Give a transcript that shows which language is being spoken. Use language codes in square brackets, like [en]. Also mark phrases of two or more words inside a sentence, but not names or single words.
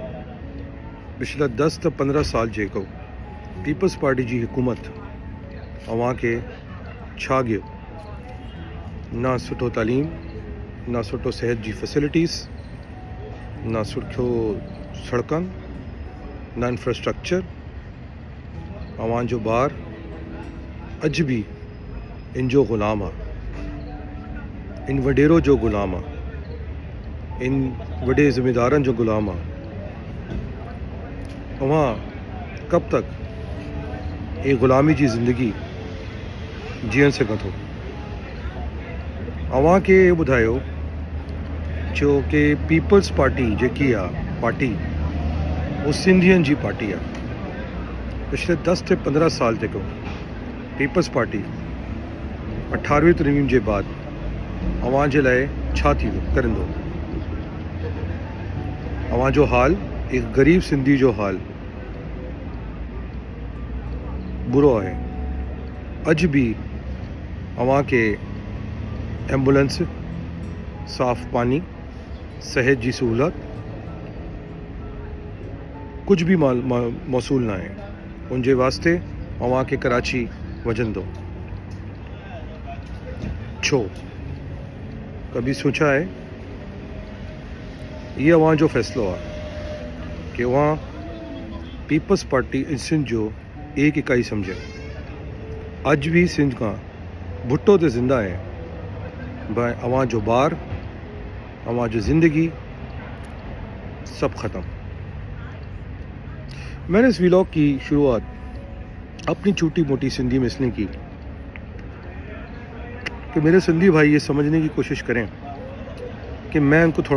[sd] पिछला 10 त 15 साल जेको पीपल्स पार्टी जी हुकूमत अवां खे छा गियो, ना सुठो तालीम, ना सुठो सेहत जी फैसिलिटीज़, ना सुठो सड़कनि, ना इंफ्रास्ट्रक्चर। अवां जो ॿार अॼु बि इन जो ग़ुलाम आहे, इन वॾेरो जो ग़ुलाम आहे, इन वॾे ज़िम्मेदारनि जो ग़ुलाम आहे। अवां [ur] کب تک یہ غلامی [sd] जी ज़िंदगी जीअं सघां थो? अवां खे ॿुधायो जो कि पीपल्स पार्टी जेकी आहे पार्टी वो सिंधियुनि जी पार्टी आहे। [ur] پچھلے 10 سے 15 سال [sd] जेको पीपल्स पार्टी 18वीं तरमीम जे बाद अवां जे लाइ छा थी करंदो? अवां जो हाल, एक गरीब सिंधी जो हाल बुरो आहे। अॼु बि अवां खे एम्बुलेंस, साफ़ पानी, सेहत जी सहूलत [ur] کچھ بھی [sd] मौसूल ना है। [ur] ان کے واسطے [sd] अवां खे कराची वजंदो। छो? [ur] کبھی سوچا ہے? [sd] ये अवां जो फैसलो है कि अवां पीपल्स पार्टी सिंध जो एक इकाई समझे। [ur] آج بھی سندھ کا بھٹو تو زندہ ہے, [sd] भाई अवां जो ॿार, अवां जो ज़िंदगी सब ख़त्म। [ur] میں نے اس ولاگ کی شروعات اپنی چھوٹی موٹی سندھی میں اس لیے کی کہ میرے سندھی بھائی یہ سمجھنے کی کوشش کریں کہ میں ان کو تھوڑا